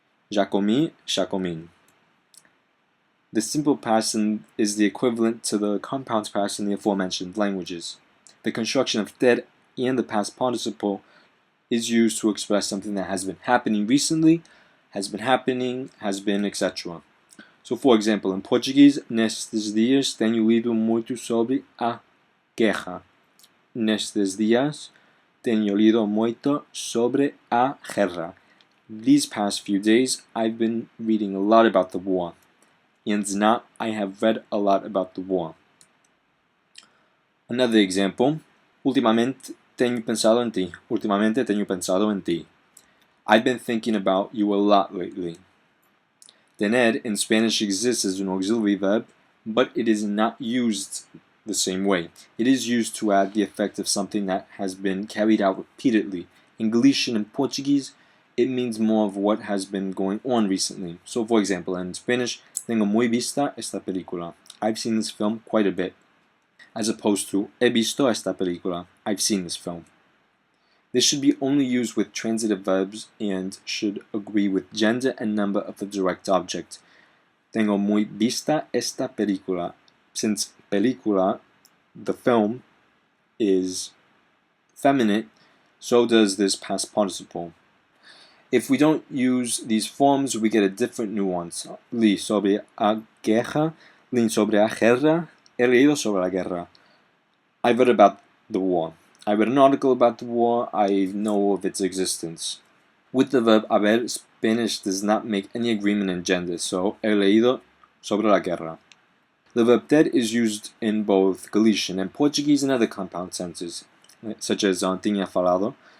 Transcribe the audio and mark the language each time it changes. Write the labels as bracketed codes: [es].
[es] Ya comí, ya comín. [en] The simple past is the equivalent to the compound past in the aforementioned languages. The construction of ter and the past participle is used to express something that has been happening recently, has been happening, has been, etc. So, for example, in Portuguese, [pt] nestes dias tenho lido muito sobre a guerra. Nestes dias tenho lido muito sobre a guerra. [en] These past few days, I've been reading a lot about the war. And not, I have read a lot about the war. Another example, [gl] últimamente tenho pensado en ti. Últimamente tenho pensado en ti. [en] I've been thinking about you a lot lately. Tener in Spanish exists as an auxiliary verb, but it is not used the same way. It is used to add the effect of something that has been carried out repeatedly. In Galician and Portuguese, it means more of what has been going on recently. So, for example, in Spanish, [es] tengo muy vista esta película. [en] I've seen this film quite a bit. As opposed to, [es] he visto esta película. [en] I've seen this film. This should be only used with transitive verbs and should agree with gender and number of the direct object. [es] Tengo muy vista esta película. [en] Since película, the film, is feminine, so does this past participle. If we don't use these forms, we get a different nuance. [pt] Li sobre a guerra, li sobre a guerra, [es] he leído sobre la guerra. [en] I read about the war. I read an article about the war. I know of its existence. With the verb haber, Spanish does not make any agreement in gender, so [es] he leído sobre la guerra. [en] The verb ter is used in both Galician and Portuguese and other compound senses, such as tinha falado.